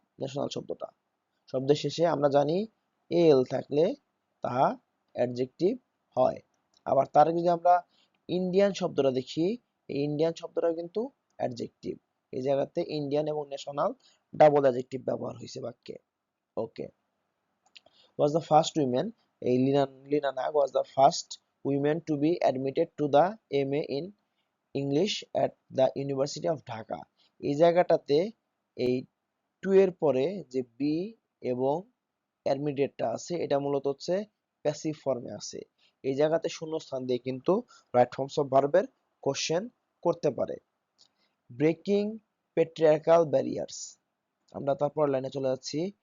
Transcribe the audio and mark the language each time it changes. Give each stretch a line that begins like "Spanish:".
Bangla: National শব্দটা শব্দের শেষে আমরা জানি এল থাকলে তা অ্যাডজেক্টিভ হয়। আবার তার যদি আমরা ইন্ডিয়ান শব্দটা দেখি, এই ইন্ডিয়ান শব্দটাও কিন্তু অ্যাডজেক্টিভ। এই জায়গাতে ইন্ডিয়ান এবং ন্যাশনাল ডাবল অ্যাডজেক্টিভ ব্যবহার হয়েছে বাক্যে।
English: Okay, was the first woman, এই Leena Nag was the first women to be admitted to the MA in English at the University of Dhaka।
Bangla: এই জায়গাটাতে এই টু এর পরে যে বি এবং অ্যাডমিটেডটা আছে, এটা মূলত হচ্ছে প্যাসিভ ফর্মে আছে। এই জায়গাতে শূন্যস্থান দিয়ে কিন্তু রাইট ফর্মস অফ ভার্বের কোশ্চেন করতে পারে। Breaking patriarchal barriers. আমরা তারপর লাইনে চলে যাচ্ছি।